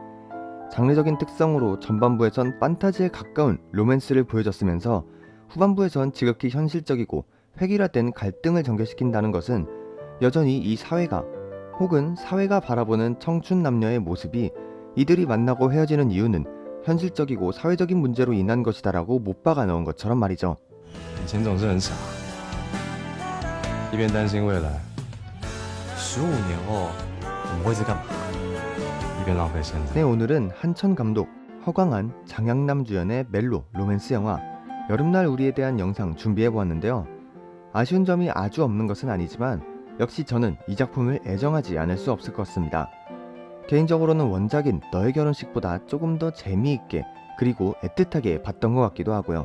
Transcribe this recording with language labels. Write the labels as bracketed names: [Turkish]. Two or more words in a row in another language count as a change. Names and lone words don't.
[Korean] 장르적인 특성으로 전반부에선 판타지에 가까운 로맨스를 보여줬으면서 후반부에선 지극히 현실적이고 획일화된 갈등을 전개시킨다는 것은 여전히 이 사회가, 혹은 사회가 바라보는 청춘 남녀의 모습이 이들이 만나고 헤어지는 이유는 현실적이고 사회적인 문제로 인한 것이다라고 못 박아 넣은 것처럼 말이죠. [Chinese] 以前总是很傻，一边担心未来，15年后我们会是干嘛？一边浪费现在。 [Korean] 네, 오늘은 한천 감독, 허광한, 장양남 주연의 멜로 로맨스 영화 여름날 우리에 대한 영상 준비해보았는데요. 아쉬운 점이 아주 없는 것은 아니지만 역시 저는 이 작품을 애정하지 않을 수 없을 것 같습니다. 개인적으로는 원작인 너의 결혼식보다 조금 더 재미있게 그리고 애틋하게 봤던 것 같기도 하고요.